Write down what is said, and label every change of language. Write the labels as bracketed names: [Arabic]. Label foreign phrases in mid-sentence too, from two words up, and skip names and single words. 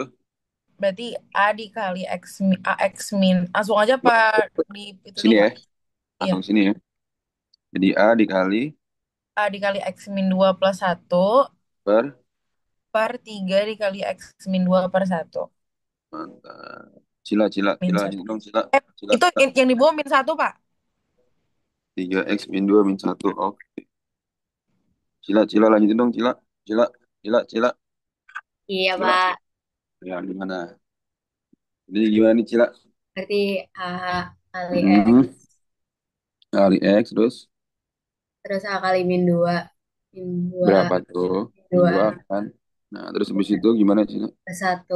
[Indonesian] Berarti A dikali A X min. Langsung aja, Pak. Di itu Sini dulu, ya. Pak. Iya. Langsung sini ya. Jadi A dikali A dikali X min 2 plus 1 per. per 3 dikali X min 2 per 1. Mantap. Cila, cila, Min cila, lanjut 1. dong, cila. Eh, Cila, itu cila. yang di bawah min 1, Pak. 3X min 2 min 1. Oke. Cila, cila, lanjutin dong, cila. Cila, cila, cila, Iya, cila. Pak. Ya, gimana? Jadi gimana nih, cila? Berarti A kali X, Hmm. Kali X, terus terus A kali min 2. Min 2, berapa tuh? Min 2 2 kan? Nah, terus habis itu gimana, cila? plus 1.